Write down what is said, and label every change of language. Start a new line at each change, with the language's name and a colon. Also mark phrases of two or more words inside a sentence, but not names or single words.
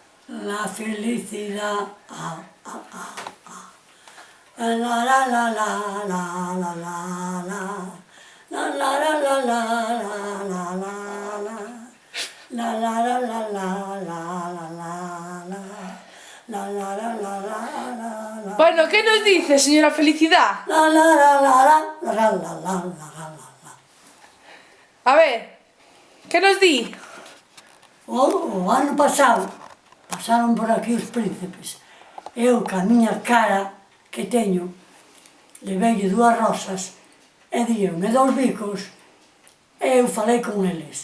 Spanish: La felicidad. La la la la la la la la la. La la la la la la la la. La la la la la la la la la. La la la la la la la. Bueno, ¿qué nos dice, señora Felicidad? La la la la la la la la la la.
Galician: A ver, ¿qué nos di? O ano pasado pasaron por aquí os príncipes. Eu, ca miña cara que teño, leveille 2 rosas e díonme 2 bicos e eu falei con eles.